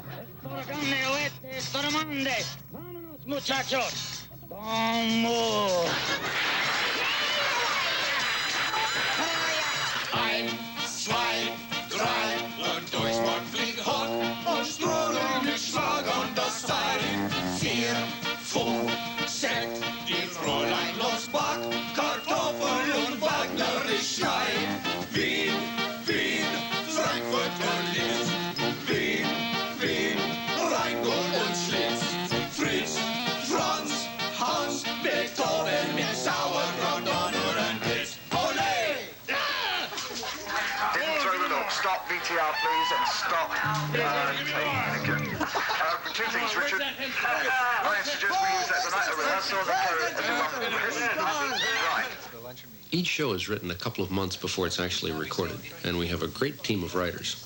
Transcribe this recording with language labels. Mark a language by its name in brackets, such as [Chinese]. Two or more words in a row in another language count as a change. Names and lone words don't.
[Spanish] ¡Torgane, oeste, stormande! ¡Vámonos, muchachos! ¡Vamos! [German] Ein, zwei, drei und Durchmord fliegt hoch und Strudel mit Schlag und das Seil. 4, 5, 6, die Fräulein los Back, Kartoffel und wagnerisch schneit. Wien, Wien, Frankfurt und Linz. Wien, Wien, Rheingold und Schlitz. Fritz, Franz, Hans, Beethoven mit Sauerkraut und Ohrenpilz. Ole! [English] Didn't throw the look. Stop VTR, please, and stop taking again. Two things, Richard. I suggest we use that tonight, a rehearsal, Right. Each show is written a couple of months before it's actually recorded, and we have a great team of writers.